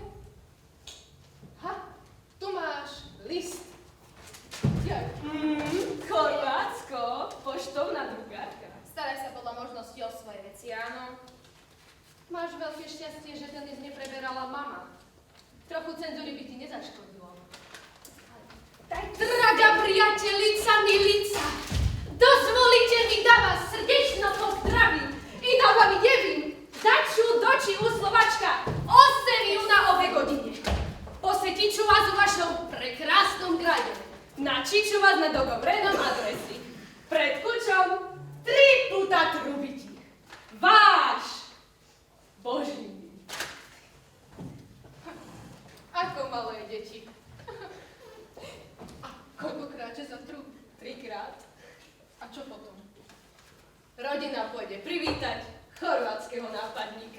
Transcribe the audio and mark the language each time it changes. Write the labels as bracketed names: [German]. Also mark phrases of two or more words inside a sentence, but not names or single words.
[Slovak] Ha, tu máš list. Jak? Chorvátsko, poštovná drugárka. Staraj sa podľa možnosti o svoje veci, áno. Máš veľké šťastie, že ten list nepreberala mama. Trochu cenzúry by ti nezaškodilo. [Croatian] Draga priateľica, milica, dozvolite mi da vás srdečno pozdravím i da vam jevim daću doći u Slovačka 8 na ove godine. Posjetit ću vas u vašom prekrasnom gradu. Naći ću vas na dogovorenom adresi. Pred kućom 3 puta trubiti. [Slovak] Váš Boží. Ako malé deti. A koľkokrát, že za trúb? 3-krát. A čo potom? Rodina pôjde privítať chorvátskeho nápadníka.